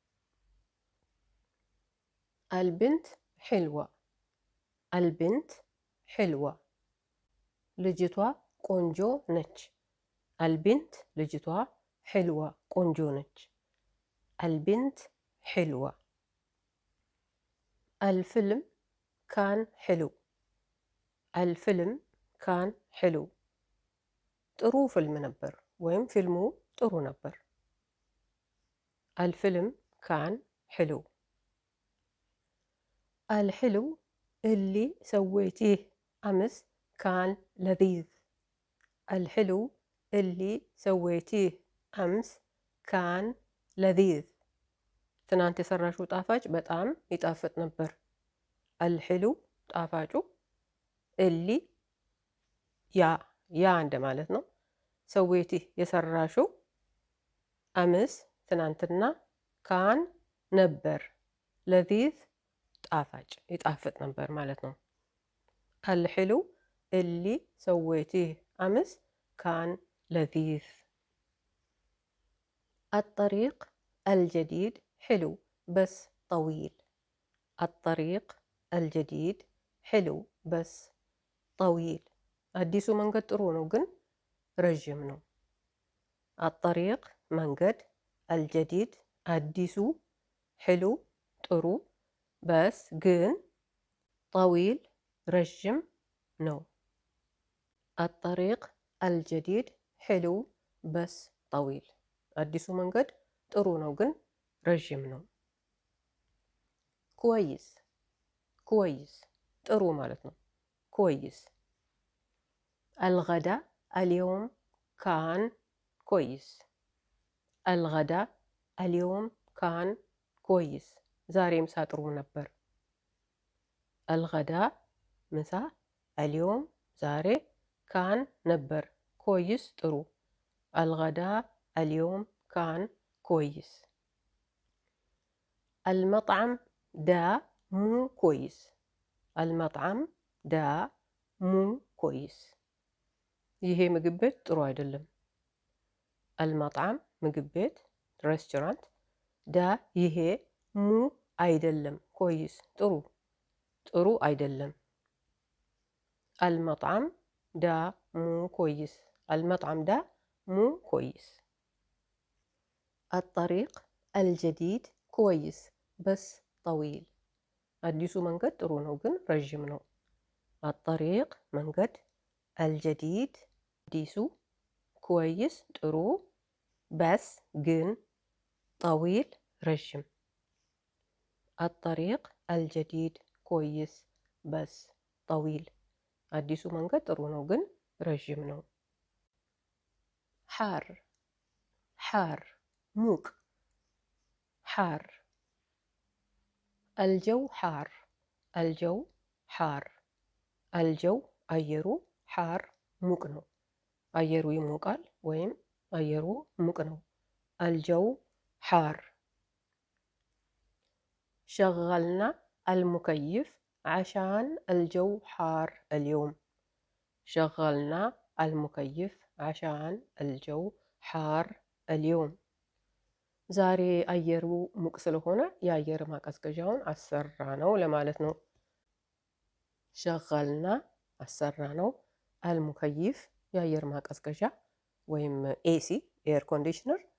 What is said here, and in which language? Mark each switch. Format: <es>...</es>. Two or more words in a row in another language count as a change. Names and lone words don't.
<ar>البنت حلوة البنت حلوة</ar> <am>ልጅቷ ቆንጆ ነች</am> <ar>البنت ልጅቷ حلوة</ar> <am>ቆንጆ ነች</am> <ar>البنت حلوة الفيلم كان حلو الفيلم كان حلو</ar> <am>ጥሩ ፊልም ነበር ወይም ፊልሙ ጥሩ ነበር</am> <ar>الفيلم كان حلو الحلو اللي سويتيه أمس كان لذيذ الحلو اللي سويتيه أمس كان لذيذ</ar> <am>ትናንት የሰራሽው ጣፋጭ በጣም ይጣፍጥ ነበር</am> <ar>الحلو ጣፋጩ اللي</ar> <am>ያ እንደማለት ነው ሰዌቲህ የሰራሽው أمس ትናንትና ካን ነበር ለذيذ ጣፋጭ ይጣፍጥ ነበር ማለት ነው</am> <ar>الحلو اللي سويتيه أمس كان لذيذ الطريق الجديد حلو بس طويل الطريق الجديد حلو بس طويل</ar> <am>አዲሱ መንገድ ጥሩ ነው ግን ረጅም ነው الطريق መንገድ الجديد አዲሱ حلو ጥሩ بس ግን طويل ረጅም ነው</am> <ar>الطريق الجديد حلو بس طويل</ar> <am>አዲሱ መንገድ ጥሩ ነው ግን ረጅም ነው</am> <ar>كويس كويس</ar> <am>ጥሩ ማለት ነው</am> <ar>كويس الغداء اليوم كان كويس الغداء اليوم كان كويس</ar> <am>ዛሬ ምሳ ጥሩ ነበር</am> <ar>الغداء ምሳ اليوم ዛሬ كان ነበር كويس ጥሩ الغداء اليوم كان كويس المطعم ده مو كويس المطعم ده مو كويس</ar> <am>ይሄ ምግብ ቤት ጥሩ አይደለም المطعم ምግብ ቤት ሬስቶራንት ዳ ይሄ ሙ አይደለም كويس ጥሩ አይደለም</am> <ar>المطعم ده مو كويس المطعم ده مو كويس الطريق الجديد كويس بس طويل</ar> <am>አዲሱ መንገድ ጥሩ ነው ግን ረጅም ነው الطريق መንገድ الجديد አዲሱ كويس ጥሩ بس ግን طويل ረጅም</am> <ar>الطريق الجديد كويس بس طويل</ar> <am>አዲሱ መንገድ ጥሩ ነው ግን ረጅም ነው</am> <ar>حار حار موቅ حار الجو حار الجو حار الجو አየሩ حار</ar> <am>ሙቅ ነው አየሩ ይሞቃል ወይም አየሩ ሙቅ ነው</am> <ar>الجو حار شغلنا المكيف عشان الجو حار اليوم شغلنا المكيف عشان الجو حار اليوم</ar> <am>ዛሬ አየሩ ሙቅ ስለሆነ የአየር ማቀዝቀዣውን አሰራ ነው ለማለት ነው شغلنا አሰራ ነው المكيف የአየር ማቀዝቀዣ ወይም</am> <en>AC air conditioner</en>